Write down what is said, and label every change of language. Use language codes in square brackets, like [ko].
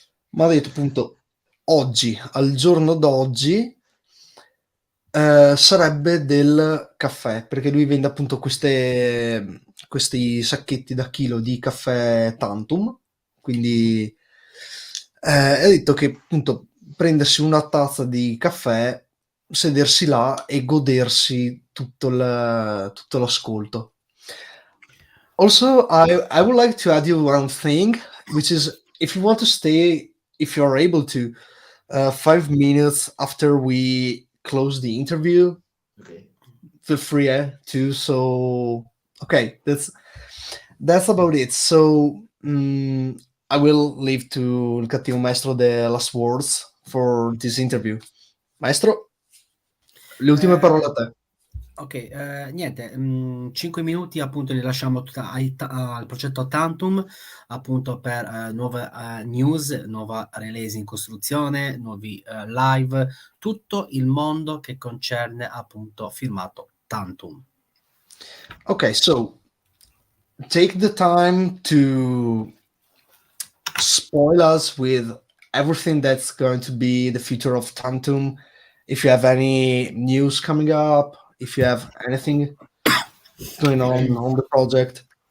[it] Ma ha detto appunto oggi, al giorno d'oggi, sarebbe del caffè, perché lui vende appunto questi sacchetti da chilo di caffè Tantum, quindi ha detto che appunto prendersi una tazza di caffè, sedersi là e godersi tutto l'ascolto. [en] Also, I would like to add you one thing, which is if you want to stay, if you're able to, 5 minutes after we close the interview, Okay. feel free to. So, okay, that's. that's about it. So I will leave to [it] il cattivo maestro [en] the last words for this interview. [it] Maestro, le ultime parole a te. Ok, niente, 5 minuti appunto li lasciamo al progetto Tantum, appunto per nuove news, nuova release in costruzione, nuovi live, tutto il mondo che concerne appunto firmato Tantum. [en] Okay, so take the time to spoil us with everything that's going to be the future of Tantum. If you have any news coming up, if you have anything going on the project.